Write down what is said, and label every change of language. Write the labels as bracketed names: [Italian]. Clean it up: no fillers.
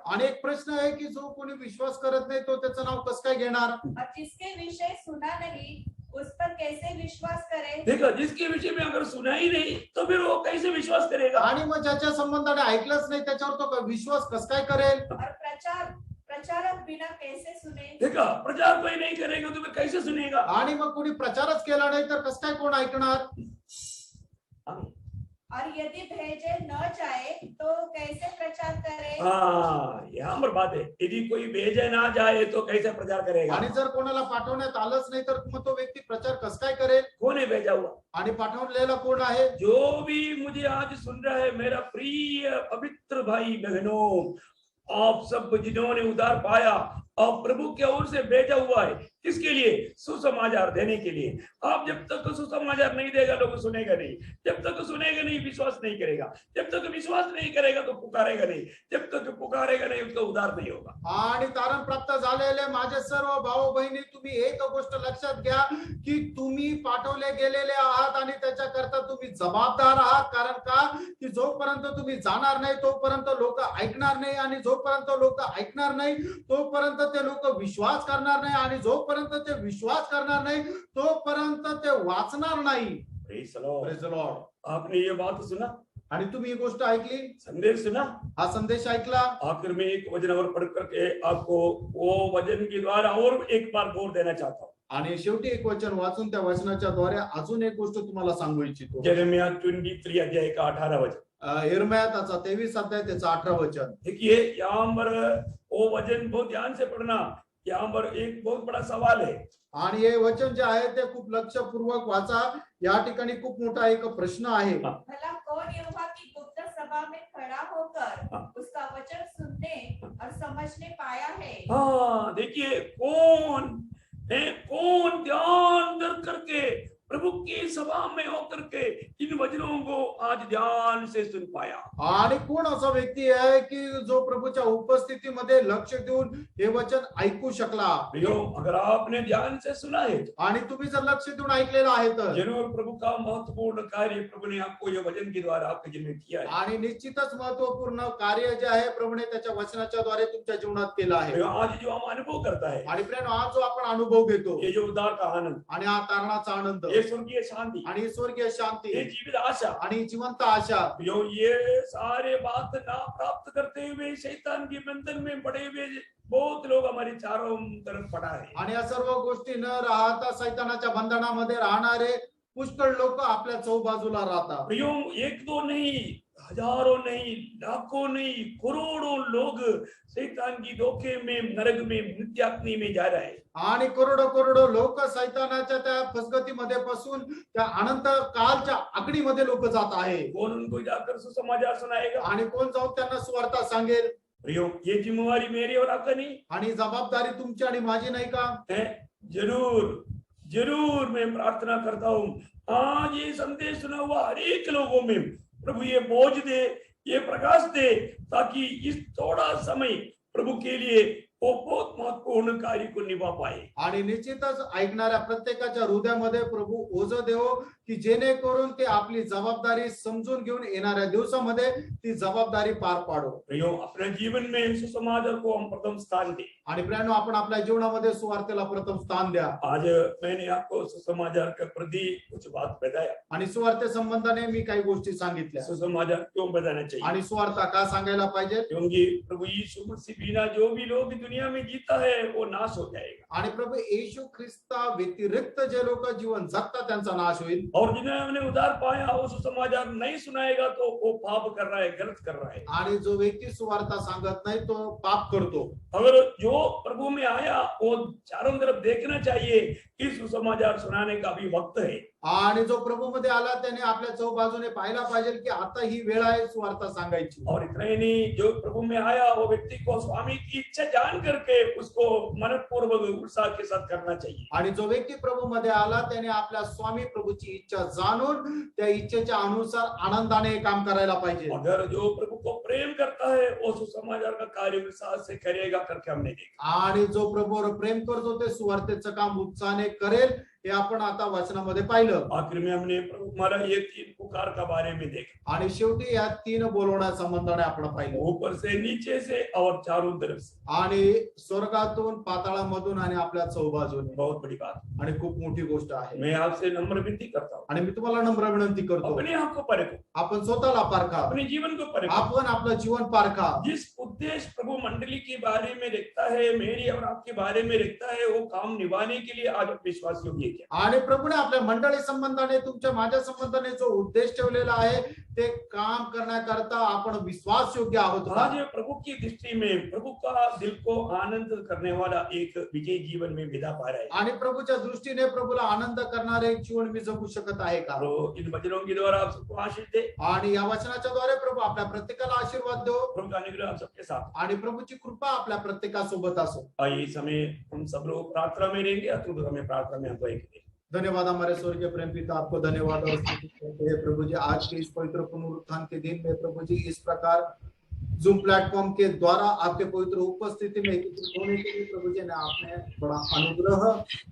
[Marathi] आणि एक प्रश्न आहे की जो कोणी विश्वास करत नाही तो त्याचं नाव कसं काय घेणार? [Hindi] और जिसके विषय सुना नहीं उस पर कैसे विश्वास करे? देखो जिसके विषय में अगर सुना ही नहीं तो फिर वो कैसे विश्वास करेगा? [Marathi] आणि मग ज्याच्या संबंधाने ऐकलंच नाही त्याच्यावर तो विश्वास कसं काय करेल? [Hindi] और प्रचारक बिना कैसे सुने? देखा प्रचार कोई नहीं करेगा तो फिर कैसे सुनेगा? [Marathi] आणि मग कोणी प्रचारच केला नाही तर कसं काय कोण ऐकणार? [Hindi] और यदि भेजे न जाए तो कैसे प्रचार करे? हाँ यहाँ पर बात है, यदि कोई भेजे ना जाए तो कैसे प्रचार करेगा? [Marathi] आणि जर कोणाला पाठवण्यात आलंच नाही तर मग तो व्यक्ती प्रचार कसं काय करेल? [Hindi] कौन है भेजा हुआ? [Marathi] आणि पाठवलेला कोण आहे? [Hindi] जो भी मुझे आज सुन रहा है मेरा प्रिय पवित्र भाई बहनों, आप सब जिन्होंने उद्धार पाया और प्रभु की ओर से भेजा हुआ है, किसके लिए? सुसमाचार देने के लिए। आप जब तक सुसमाचार नहीं देगा लोग सुनेगा नहीं, जब तक सुनेगा नहीं विश्वास नहीं करेगा, जब तक विश्वास नहीं करेगा तो पुकारेगा नहीं, जब तक पुकारेगा नहीं उसका उद्धार नहीं होगा। [Marathi] आणि तारण प्राप्त झालेले माझे सर्व भाऊ बहिणी तुम्ही एक गोष्ट लक्षात घ्या की तुम्ही पाठवले गेलेले आहात आणि त्याच्याकरता तुम्ही जबाबदार आहात. कारण का की जोपर्यंत तुम्ही जाणार नाही तोपर्यंत लोक ऐकणार नाही आणि जोपर्यंत लोक ऐकणार नाही तोपर्यंत ते लोक विश्वास करणार नाही आणि जोपर्यंत ते विश्वास करणार नाही तोपर्यंत ते वाचणार नाही. [English] Praise the Lord. Praise the Lord. [Hindi] आपने ये बात सुना, [Marathi] आणि तुम्ही ही गोष्ट ऐकली, [Hindi] संदेश सुना, [Marathi] हा संदेश ऐकला. [Hindi] आखिर में एक वचन और पढ़ करके आपको वो वचन के द्वारा और एक बार बोल देना चाहता हूँ। [Marathi] आणि शेवटी एक वचन वाचून त्या वचनाच्या द्वारे अजून एक गोष्ट तुम्हाला सांगू इच्छितो. [Hindi] यिर्मयाह 23 अध्याय का 18 वचन। [Marathi] यिर्मयाह त्याचा 23 अध्याय त्याचा 18 वचन. [Hindi] देखिए यहाँ पर वो वचन बहुत ध्यान से पढ़ना, यहाँ पर एक बहुत बड़ा सवाल है। [Marathi] आणि हे वचन जे आहे ते खूप लक्षपूर्वक वाचा. या ठिकाणी खूप मोठा एक प्रश्न आहे. [Hindi] भला कौन यहोवा की गुप्त सभा में खड़ा होकर उसका वचन सुनने और समझने पाया है? हाँ देखिए कौन है, कौन ध्यान कर करके प्रभु की सभा में होकर के इन वचनों को आज ध्यान से सुन पाया। [Marathi] आणि कोण असा व्यक्ती आहे की जो प्रभूच्या उपस्थितीमध्ये लक्ष देऊन हे वचन ऐकू शकला. [Hindi] अगर आपने ध्यान से सुना है [Marathi] आणि तुम्ही जर लक्ष देऊन ऐकलेलं आहे तर [Hindi] जरूर प्रभु का महत्वपूर्ण कार्य प्रभु ने आपको ये वचन के द्वारा आपके जीवन में किया है। [Marathi] आणि निश्चितच महत्वपूर्ण कार्य जे आहे प्रभूने त्याच्या वचनाच्या द्वारे तुमच्या जीवनात केलं आहे. [Hindi] आज जो हम अनुभव करता है, [Marathi] आणि प्रिय आज जो आपण अनुभव घेतो, [Hindi] ये जो उद्धार का आनंद, [Marathi] आणि हा तारणाचा आनंद, [Hindi] ये स्वर्गीय शांति, [Marathi] आणि स्वर्गीय शांती, [Hindi] ये जीवित आशा [Marathi] आणि जिवंत आशा, [Hindi] ये सारे बात ना प्राप्त करते हुए शैतान के बंधन में पड़े हुए बहुत लोग हमारे चारों तरफ पड़ा है। [Marathi] आणि या सर्व गोष्टी न राहता सैतानाच्या बंधनामध्ये राहणारे पुष्कळ लोक आपल्या चौबाजूला राहतात. [Hindi] एक दो नहीं, हजारों नहीं, लाखों नहीं, करोड़ों लोग शैतान की धोखे में, नरक में, नित्याग्नि में जा रहे हैं. [Marathi] आणि करोडो लोक सैतानाच्या त्या फसगतीमध्ये फसून त्या अनंत कालच्या आगडीमध्ये लोक जात आहे. [Hindi] कौन उनको जाकर सुसमाचार सुनाएगा? [Marathi] आणि कोण जाऊन त्यांना सुवार्ता सांगेल? [Hindi] ये जिम्मेवारी मेरी और आपका नहीं, [Marathi] आणि जबाबदारी तुमची आणि माझी नाही का? [Hindi] जरूर जरूर मैं प्रार्थना करता हूँ आज ये संदेश सुना हुआ हर एक लोगों में प्रभु ये बोझ दे, ये प्रकाश दे, ताकि इस थोड़ा समय प्रभु के लिए वो बहुत महत्वपूर्ण कार्य को निभा पाए. [Marathi] आणि निश्चितच ऐकणाऱ्या प्रत्येकाच्या हृदयामध्ये प्रभू ओझ देवो की जेणेकरून ते आपली जबाबदारी समजून घेऊन येणाऱ्या दिवसामध्ये ती जबाबदारी पार पाडो. [Hindi] प्रियो, अपने जीवन में सुसमाचार को हम प्रथम स्थान दें। [Marathi] आणि प्रियानो, आपण आपल्या जीवनामध्ये सुवार्तेला प्रथम स्थान द्या. [Hindi] आज मैंने आपको सुसमाचार के प्रति कुछ बात बताया। [Marathi] आणि सुवार्ते संबंधाने मी काही गोष्टी सांगितल्या. [Hindi] सुसमाचार क्यों बताना चाहिए? [Marathi] आणि सुवार्ता का सांगायला पाहिजे? [Hindi] क्योंकि प्रभु यीशु मसीह बिना जो भी लोग दुनिया में जीता है वो नाश हो जाएगा, [Marathi] आणि प्रभू येशू ख्रिस्ता व्यतिरिक्त जे लोक जीवन जगतात त्यांचा नाश होईल. [Hindi] और जिन्होंने उद्धार पाया वो सुसमाचार नहीं सुनाएगा तो वो पाप कर रहा है, गलत कर रहा है। [Marathi] आणि जो व्यक्ती सुवार्ता सांगत नाही तो पाप करतो. [Hindi] अगर जो प्रभु में आया वो चारों तरफ देखना चाहिए कि सुसमाचार सुनाने का भी वक्त है। [Marathi] आणि जो प्रभू मध्ये आला त्याने आपल्या चौबाजूने पाहायला पाहिजे की आता ही वेळ आहे सुवार्ता सांगायची. [Hindi] और इतना ही नहीं, जो प्रभु में आया वो व्यक्ति को स्वामी की इच्छा जान करके उसको मनपूर्वक उत्साह के साथ करना चाहिए। [Marathi] आणि जो व्यक्ती प्रभू मध्ये आला त्याने आपल्या स्वामी प्रभूची इच्छा जाणून त्या इच्छेच्या अनुसार आनंदाने काम करायला पाहिजे. [Hindi] अगर जो प्रभु को प्रेम करता है वो सुसमाचार का कार्य उत्साह से करेगा करके हमने देखा। [Marathi] आणि जो प्रभूवर प्रेम करतो ते सुवार्तेचं काम उत्साहाने करेल हे आपण आता वचनामध्ये पाहिलं. [Hindi] आखिर में हमने प्रभु हमारा ये तीन पुकार का बारे में देखा, [Marathi] आणि शेवटी या तीन बोलवण्या संबंधाने आपण पाहिलं. [Hindi] ऊपर से नीचे से और चारों तरफ से। [Marathi] आणि स्वर्गातून पाताळामधून आणि आपल्या चौबाजूने. [Hindi] बहुत बड़ी बात, [Marathi] आणि खूप मोठी गोष्ट आहे. [Hindi] मैं आपसे नम्र विनती करता हूँ, [Marathi] आणि मी तुम्हाला नम्र विनंती करतो, [Hindi] अपने आप को परखो, [Marathi] आपण स्वतःला पारखा, [Hindi] अपने जीवन को परखो। [Marathi] आपण आपलं जीवन पारखा. [Hindi] जिस उद्देश्य प्रभु मंडली के बारे में देखता है, मेरी और आपके बारे में देखता है, वो काम निभाने के लिए आज विश्वास योग्य क्या? [Marathi] आणि प्रभूने आपल्या मंडळी संबंधाने तुमच्या माझ्या संबंधाने जो उद्देश ठेवलेला आहे ते काम करण्याकरता आपण विश्वास योग्य आहोत का? [Hindi] आज प्रभु की दृष्टि में प्रभु का दिल को आनंद करने वाला एक विजय जीवन में विदा पा रहा है। [Marathi] आणि प्रभूच्या दृष्टीने प्रभूला आनंद करणारे एक जीवन मी जगू शकत आहे का? [Hindi] तो इन वचनों के द्वारा आप सबको आशीष दे, [Marathi] आणि या वचनाच्या द्वारे प्रभू आपल्या प्रत्येकाला आशीर्वाद देव. [Hindi] प्रभु का अनुग्रह आप सबके साथ। [Marathi] आणि प्रभूची कृपा आपल्या प्रत्येकासोबत असो. [Hindi] आइए इस समय हम सब लोग प्रार्थना में रहेंगे, अतुल हमें प्रार्थना में अगुवाई करें। धन्यवाद हमारे स्वर्गीय प्रेम पिता, आपको धन्यवाद और स्तुति करते हैं प्रभु जी आज के इस पवित्र पुनरुत्थान के दिन में प्रभु जी इस प्रकार जूम प्लेटफॉर्म के द्वारा आपके पवित्र उपस्थिति में एकत्रित होने के लिए प्रभु जी ने आपने बड़ा अनुग्रह